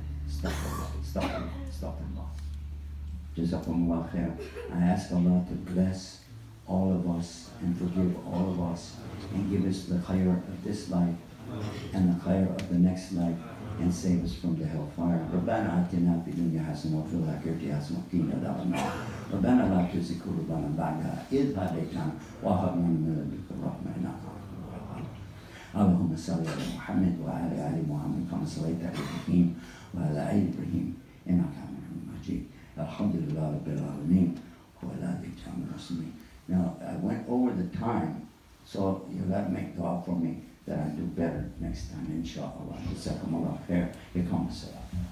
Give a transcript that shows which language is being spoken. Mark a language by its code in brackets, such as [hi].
[en] Stop it. Jazakumullah khair. I ask Allah to bless all of us and forgive all of us and give us the khair of this life and the khair of the next life and save us from the hellfire. [ar] ربنا آتنا في الدنيا حسنة وفي الآخرة حسنة وقنا عذاب النار. ربنا لا تزغ قلوبنا بعد إذ هديتنا وهب لنا من لدنك الرحمة إنك أنت الوهاب. اللهم صل على محمد وعلى آل محمد كما صليت على إبراهيم وعلى آل إبراهيم إنك حميد مجيد. الحمد لله رب العالمين وعلى آله وصحبه. [en] Now I went over the time, so you got to make dua for me that I do better next time, inshallah. Jazakumullah khair. Iqam as-salat.